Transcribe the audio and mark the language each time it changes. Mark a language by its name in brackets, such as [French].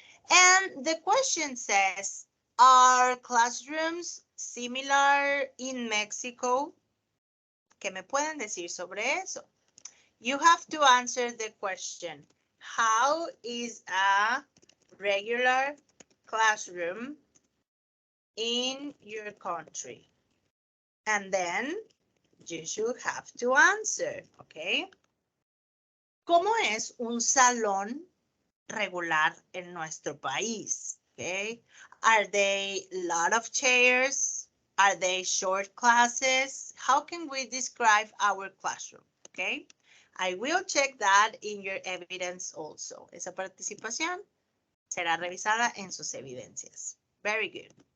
[English] And the question says, are classrooms similar in Mexico? [Spanish] ¿Qué me pueden decir sobre eso? [English] You have to answer the question. How is a regular classroom in your country? And then you should have to answer, okay? [Spanish] ¿Cómo es un salón regular en nuestro país? [English] Okay. Are they a lot of chairs? Are they short classes? How can we describe our classroom? Okay. I will check that in your evidence also. [Spanish] Esa participación será revisada en sus evidencias. [English] Very good.